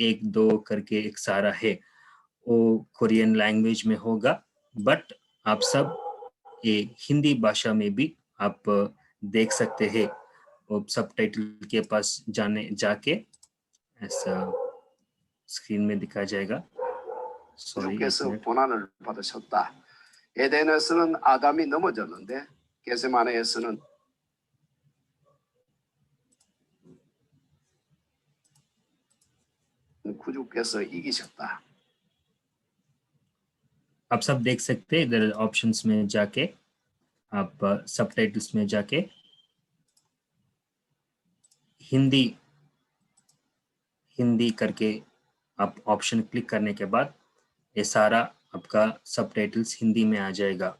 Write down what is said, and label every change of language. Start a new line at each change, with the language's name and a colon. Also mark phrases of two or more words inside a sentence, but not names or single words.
Hindi: 1-2 करके एक सारा है. वो कोरियन लैंग्वेज में होगा, बट आप सब ये हिंदी भाषा में भी आप देख सकते हैं। वो सबटाइटल के पास जाके ऐसा स्क्रीन में दिखा जाएगा।
Korean: 주께서 고난을 받으셨다. 에덴에서는 아담이 넘어졌는데 겟세마네에서는 구주께서 이기셨다.
Hindi: आप सब देख सकते हैं इधर ऑप्शंस में जाके, आप सबटाइटल्स में जाके हिंदी करके आप ऑप्शन क्लिक करने के बाद ये सारा आपका सबटाइटल्स हिंदी में आ जाएगा।